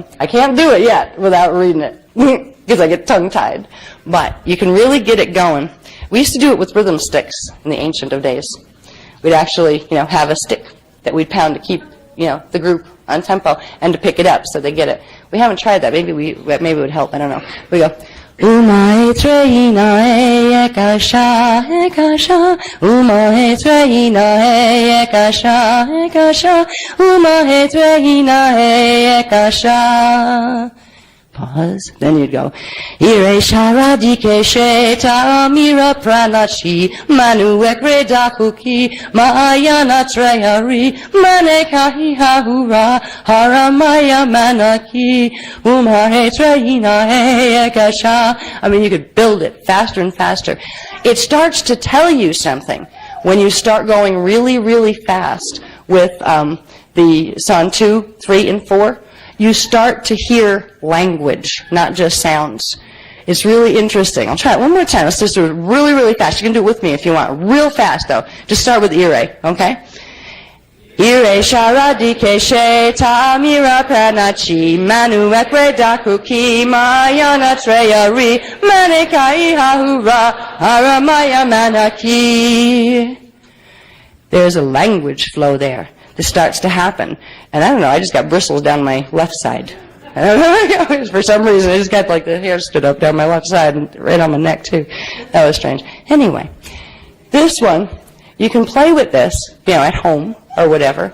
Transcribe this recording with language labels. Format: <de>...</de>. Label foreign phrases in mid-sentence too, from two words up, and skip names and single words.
<en>I can't do it yet without reading it because I get tongue-tied. But you can really get it going. We used to do it with rhythm sticks in the ancient of days. We'd actually, have a stick that we'd pound to keep, the group on tempo and to pick it up so they get it. We haven't tried that. Maybe it would help. I don't know. We go. Uma tre ina e kasha Uma tre ina e kasha Uma tre ina e kasha. Pause. Then you'd go. Ire sharadi keshe tamira pranachi manu ekre dakuki mahayana treyari manekahi hahura haramaya manaki umare treina ekasha. I mean, you could build it faster and faster. It starts to tell you something. When you start going really, really fast with the Son 2, 3, and 4, you start to hear language, not just sounds. It's really interesting. I'll try it one more time. Let's just do it really, really fast. You can do it with me if you want. Real fast, though. Just start with ire, okay? Ire sharadike she tamira pranachi manu ekwe dakuki mayana treyari manekai hahura haramaya manaki. There's a language flow there that starts to happen. And I don't know, I just got bristles down my left side. I don't know, for some reason, I just got like the hair stood up down my left side and right on my neck too. That was strange. Anyway, this one, you can play with this, at home or whatever.</en>